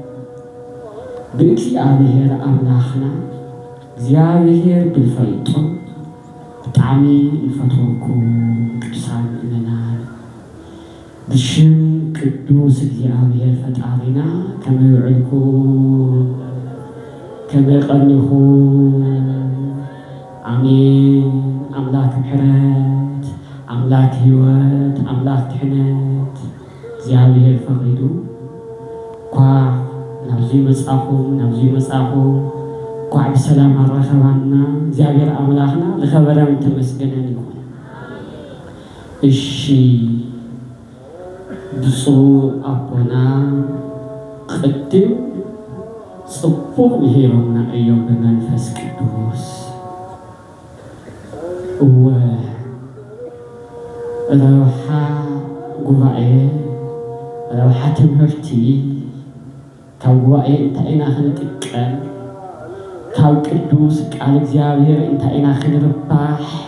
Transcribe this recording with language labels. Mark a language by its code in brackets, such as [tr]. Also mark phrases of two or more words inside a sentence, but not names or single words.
[ti] ብእግዚአብሔር አምላኽና እግዚአብሔር ብልፈልጦ ብጣዕሚ ንፈትወኩም ቅዱሳን ምእመናን ብሽም ቅዱስ እግዚአብሔር ፈጣሪና ከመይ ውዕልኩም ከመይ ቀኒኹም አሜን። አምላክ ምሕረት አምላክ ሕይወት አምላክ ድሕነት እግዚአብሔር ፈቂዱ እኳ ናብዙይ መጻኹም ናብዙይ መጻኹም እኳ ብሰላም አረኸባና እግዚአብሔር አምላኽና ዝኸበረን ተመስገነን ይኹን። እሺ ብፁዕ አቦና ቅድም ጽቡቕ ምሂሮምና እዮም ብመንፈስ ቅዱስ እወ ረብሓ ጉባኤ ረብሓ ትምህርቲ ካብ ጉባኤ እንታይ ኢና ክንጥቀም ካብ ቅዱስ ቃል እግዚአብሔር እንታይ ኢና ክንርባሕ